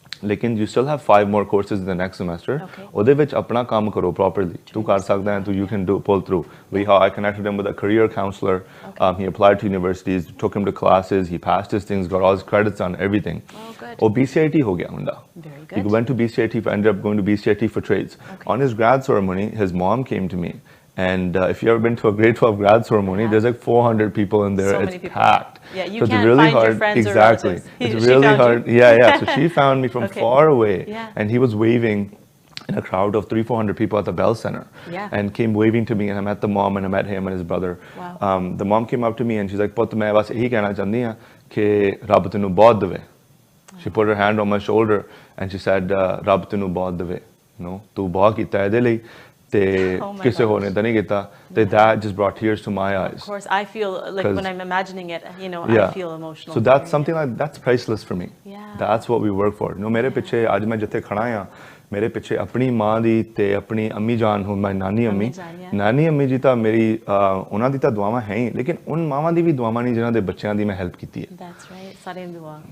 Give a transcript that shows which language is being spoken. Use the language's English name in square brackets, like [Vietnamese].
[English] ਲੇਕਿਨ you still have 5 more courses in the next semester [Punjabi] ਉਹਦੇ ਵਿੱਚ ਆਪਣਾ ਕੰਮ ਕਰੋ [English] properly [Punjabi] ਤੂੰ ਕਰ ਸਕਦਾ ਹੈ [English] you can pull through I connected him with a career counselor he applied to universities took him to classes he passed his things got all his credits on everything [Punjabi] ਉਹ BCIT ਹੋ ਗਿਆ ਮੁੰਡਾ [English] he went to BCIT ended up going to BCIT for trades on his grad ceremony his mom came to me and if you've ever been to a grade 12 grad ceremony there's like 400 people in there it's packed you can't really find your friends exactly it's really hard so she found me from far away and he was waving in a crowd of 300-400 people at the Bell Center and came waving to me and I met the mom and I met him and his brother the mom came up to me and she's like [Punjabi] ਪੁੱਤ ਮੈਂ ਬਸ ਇਹੀ ਕਹਿਣਾ ਚਾਹੁੰਦੀ ਹਾਂ ਕਿ ਰੱਬ ਤੈਨੂੰ ਬਹੁਤ ਦੇਵੇ [English] she put her hand on my shoulder and she said [Punjabi] ਰੱਬ ਤੈਨੂੰ ਬਹੁਤ ਦੇਵੇ ਤੂੰ ਬਹੁਤ ਕੀਤਾ ਇਹਦੇ ਲਈ ਤੇ ਕਿਸੇ ਹੋਰ ਨੇ ਤਾਂ ਨਹੀਂ ਕੀਤਾ ਤੇ [English] that just brought tears to my eyes of course I feel like when I'm imagining it I feel emotional so that's something like that's priceless for me that's what we work for [Punjabi] ਮੇਰੇ ਪਿੱਛੇ ਅੱਜ ਮੈਂ ਜਿੱਥੇ ਖੜਾ ਆ ਮੇਰੇ ਪਿੱਛੇ ਆਪਣੀ ਮਾਂ ਦੀ ਤੇ ਆਪਣੀ ਅੰਮੀ ਜਾਨ ਹੁਣ ਮੈਂ ਨਾਨੀ ਅੰਮੀ ਜੀ ਤਾਂ ਮੇਰੀ ਉਹਨਾਂ ਦੀ ਤਾਂ ਦੁਆਵਾਂ ਹੈ ਹੀ ਲੇਕਿਨ ਉਨ ਮਾਵਾਂ ਦੀ ਵੀ ਦੁਆਵਾਂ ਨਹੀਂ ਜਿਨ੍ਹਾਂ ਦੇ ਬੱਚਿਆਂ ਦੀ ਮੈਂ ਹੈਲਪ ਕੀਤੀ ਹੈ [English] that's right [Punjabi] ਸਾਰਿਆਂ ਦੀ ਦੁਆ